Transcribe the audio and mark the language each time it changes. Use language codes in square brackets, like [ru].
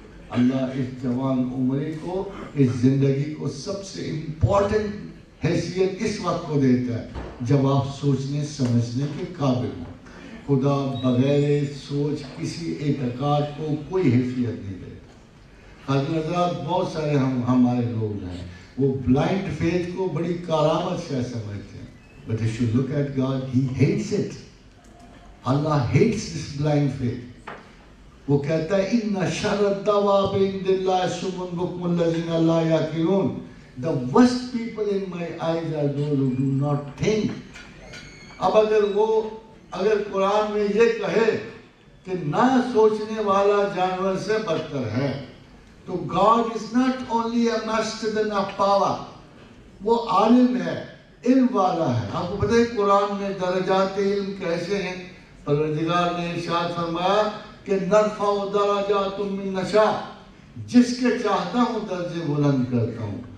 [ur] اللہ اس جوان عمرے کو، اس زندگی کو سب سے امپورٹنٹ حیثیت اس وقت کو دیتا ہے جب آپ سوچنے سمجھنے کے قابل ہوں. خدا بغیر سوچ کسی اعتقاد کو کوئی حیثیت نہیں دیتا. حضرت حضرات، بہت سارے ہمارے لوگ ہیں وہ بلائنڈ فیتھ کو بڑی کرامت سے سمجھتے ہیں. [en] But if you look at God, He hates it. Allah hates this blind faith. [ur] وہ کہتا ہے [ar] اِنَّ شَرَّ الدَّوَابِ عِندَ اللَّهِ الصُّمُّ الْبُكْمُ الَّذِينَ لَا يَعْقِلُونَ. [en] The worst people in my eyes are those who do not think. [ur] اب اگر قرآن میں یہ کہے کہ نہ سوچنے والا جانور سے بدتر ہے، تو [en] God is not only a master of power، [ur] وہ عالم ہے، علم والا ہے. آپ کو پتہ ہے قرآن میں درجات علم کیسے ہیں؟ پروردگار نے ارشاد فرمایا کہ [ar] نرفع درجات من نشاء، [ur] جس کے چاہتا ہوں درجے بلند کرتا ہوں.